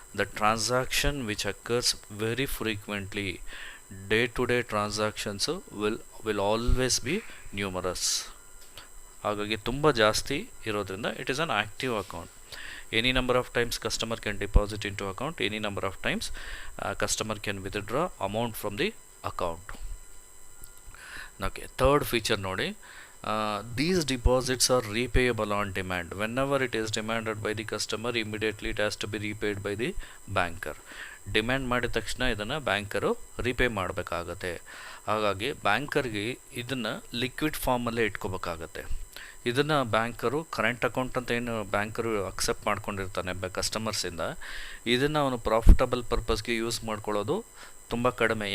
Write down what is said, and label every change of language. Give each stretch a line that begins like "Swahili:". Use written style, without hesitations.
English: The transaction which occurs very frequently, day-to-day transactions will always be numerous.
Kannada: ಹಾಗಾಗಿ ತುಂಬ ಜಾಸ್ತಿ ಇರೋದ್ರಿಂದ
English: It is an active account. Any number of times customer can deposit into account, any number of times customer can withdraw amount from the account. Okay, third feature ನೋಡಿ. These deposits are repayable on demand. Whenever it is demanded by the customer, immediately it has to be repaid by the banker.
Kannada: Demand ಮಾಡಿದ ತಕ್ಷಣ ಇದನ್ನು banker repay ಮಾಡಬೇಕಾಗತ್ತೆ. ಹಾಗಾಗಿ ಬ್ಯಾಂಕರ್ಗೆ ಇದನ್ನು liquid ಫಾರ್ಮಲ್ಲೇ ಇಟ್ಕೋಬೇಕಾಗತ್ತೆ. ಇದನ್ನು banker current account ಅಂತ ಏನು ಬ್ಯಾಂಕರು ಅಕ್ಸೆಪ್ಟ್ ಮಾಡ್ಕೊಂಡಿರ್ತಾನೆ ಕಸ್ಟಮರ್ಸಿಂದ, ಇದನ್ನು ಅವನು ಪ್ರಾಫಿಟಬಲ್ ಪರ್ಪಸ್ಗೆ ಯೂಸ್ ಮಾಡ್ಕೊಳ್ಳೋದು ತುಂಬ ಕಡಿಮೆ.